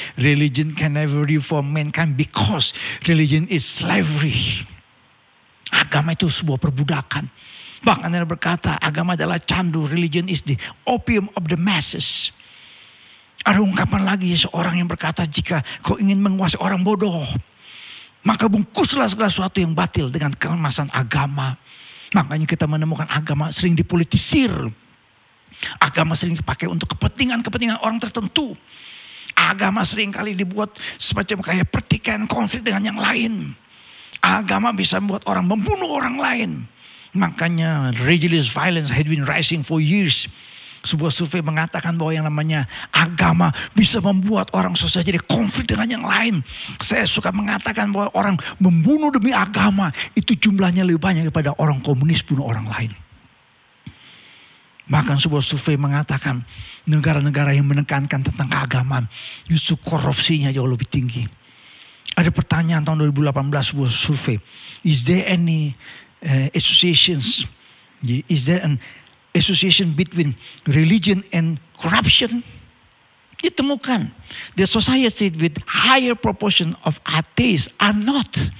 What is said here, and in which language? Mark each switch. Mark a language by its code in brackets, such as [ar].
[en] Religion can never reform mankind because religion is slavery. [id] Agama itu sebuah perbudakan. Bahkan ada berkata agama adalah candu. [en] Religion is the opium of the masses. [id] Ada ungkapan lagi seorang yang berkata jika kau ingin menguasai orang bodoh. Maka bungkuslah segala sesuatu yang batil dengan kemasan agama. Makanya kita menemukan agama sering dipolitisir. Agama sering dipakai untuk kepentingan orang tertentu. Agama sering kali dibuat semacam kayak pertikaian konflik dengan yang lain. Agama bisa membuat orang membunuh orang lain. Makanya [en] religious violence had been rising for years. [id] Sebuah survei mengatakan bahwa yang namanya agama bisa membuat orang susah jadi konflik dengan yang lain. Saya suka mengatakan bahwa orang membunuh demi agama itu jumlahnya lebih banyak daripada orang komunis bunuh orang lain. Bahkan sebuah survei mengatakan negara-negara yang menekankan tentang keagamaan justru korupsinya jauh lebih tinggi. Ada pertanyaan tahun 2018 sebuah survei. [en] Is there any associations? Is there an association between religion and corruption? [id] Ditemukan. [en] The society with higher proportion of atheists are not.